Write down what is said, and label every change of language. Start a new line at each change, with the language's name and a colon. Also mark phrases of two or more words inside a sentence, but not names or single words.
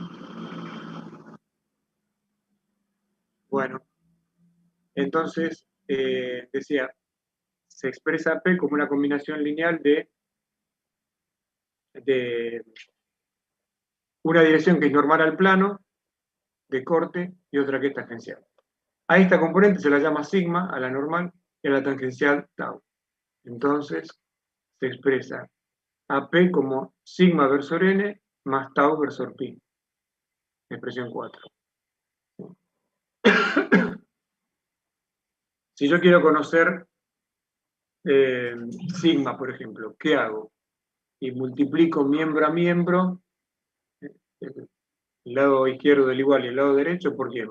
Spanish: Bueno, entonces, decía, se expresa P como una combinación lineal de una dirección que es normal al plano, de corte, y otra que es tangencial. A esta componente se la llama sigma, a la normal, y a la tangencial tau. Entonces, se expresa a P como sigma versor n más tau versor pi. Expresión 4. Si yo quiero conocer sigma, por ejemplo, ¿qué hago? Y multiplico miembro a miembro, el lado izquierdo del igual y el lado derecho, ¿por qué?